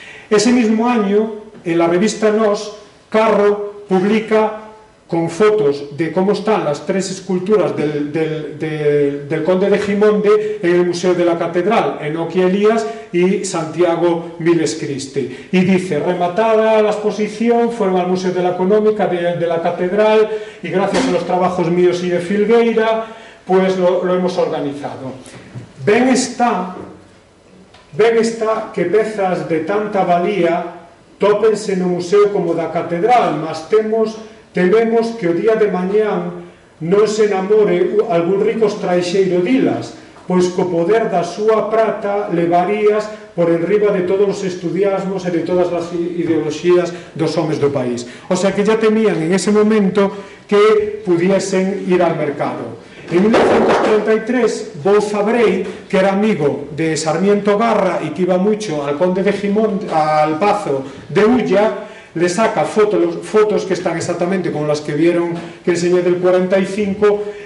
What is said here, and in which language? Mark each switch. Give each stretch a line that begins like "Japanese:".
Spanish: Ese mismo año, en la revista Nos, Carro publica con fotos de cómo están las tres esculturas del conde de Gimonde en el Museo de la Catedral, Enoch y Elías y Santiago Viles Cristi. Y dice, rematada la exposición, fueron al Museo de la Económica de la Catedral, y gracias a los trabajos míos y de Filgueira, pues lo hemos organizado.
Galician: Ben está que pezas de tanta valía tópense no museo como da Catedral, mas tememos que o día de mañán non se enamore algún rico estranxeiro dilas, pois co poder da súa prata levarías por enriba de todos os estudiasmos e de todas as ideoloxías dos homes do país.
Spanish: O sea que ya temían en ese momento que pudiesen ir al mercado. En 1933, Bouza Brey, que era amigo de Sarmiento Garra y que iba mucho al conde de Gimonde, al Pazo de Ulla, le saca fotos que están exactamente como las que vieron que enseñé del 45